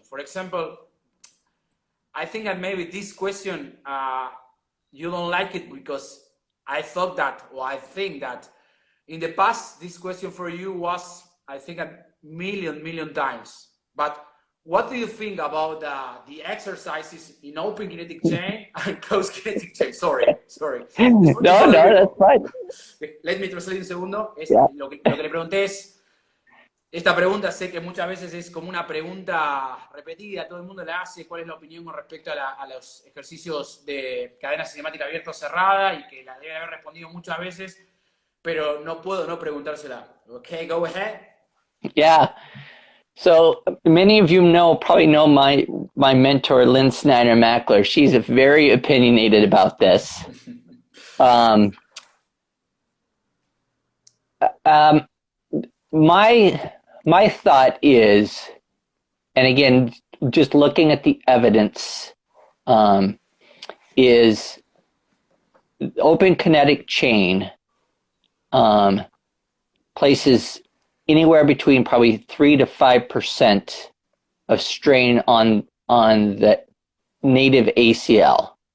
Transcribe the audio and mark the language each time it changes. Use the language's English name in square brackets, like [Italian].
[English] For example, I think that maybe this question you don't like it because I thought that, or I think that in the past this question for you was, I think, a million times. But what do you think about the exercises in open kinetic chain and closed kinetic chain? Sorry. No, that's fine. Let me translate [Spanish] un segundo. [English] Yeah. [Spanish] Lo que le pregunté es, esta pregunta sé que muchas veces es como una pregunta repetida, todo el mundo la hace, ¿cuál es la opinión con respecto a los ejercicios de cadena cinemática abierta o cerrada? Y que la debe haber respondido muchas veces, pero no puedo no preguntársela. [English] Okay, go ahead. Yeah. So many of you probably know my mentor, Lynn Snyder Mackler. She's very opinionated about this. My thought is, and again, just looking at the evidence, is open kinetic chain places anywhere between probably 3 to 5% of strain on the native ACL.